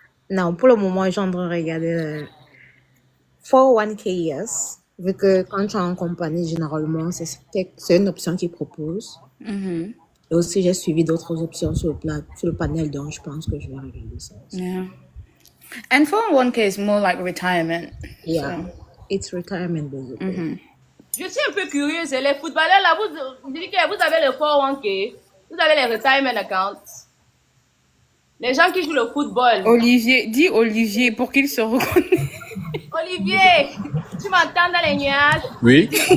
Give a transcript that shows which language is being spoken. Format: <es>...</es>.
<fr>Non, pour le moment, je suis en train de regarder le 401k, yes. Vu que quand tu es en compagnie, généralement, c'est une option qu'ils proposent. Et aussi, j'ai suivi d'autres options sur le panel, donc je pense que je vais regarder ça aussi.</fr> <en>Yeah. And 401k is more like retirement. Yeah, So, it's retirement basically.</en> <fr>Je suis un peu curieuse. Et les footballeurs, là, vous dites que vous avez le 401k, vous avez les retirement accounts. Les gens qui jouent le football. Olivier, dis Olivier pour qu'il se reconnaisse. Olivier, tu m'entends dans les nuages? Oui.</fr>